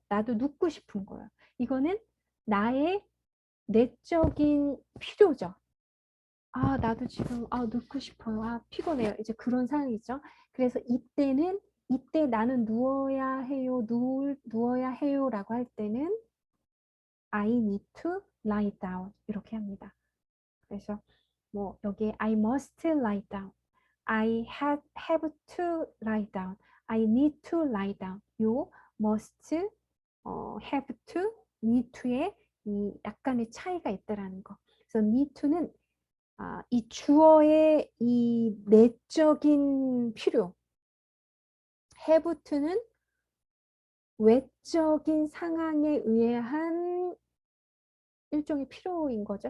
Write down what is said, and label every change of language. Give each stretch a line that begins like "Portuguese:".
Korean: 나도 눕고 싶은 거야. 이거는 나의 내적인 필요죠. 나도 지금 눕고 싶어요. 피곤해요. 이제 그런 상황이죠. 그래서 이때 나는 누워야 해요. 누워야 해요라고 할 때는
English: I need to lie down
Korean: 이렇게 합니다. 그래서 뭐 여기에
English: I must lie down, have to lie down, I need to lie down.
Korean: 요 must, have to, need to에 이 약간의 차이가 있다라는 거. 그래서 need to는 이 주어의 이 내적인 필요, have to는 외적인 상황에 의한 일종의 필요인 거죠.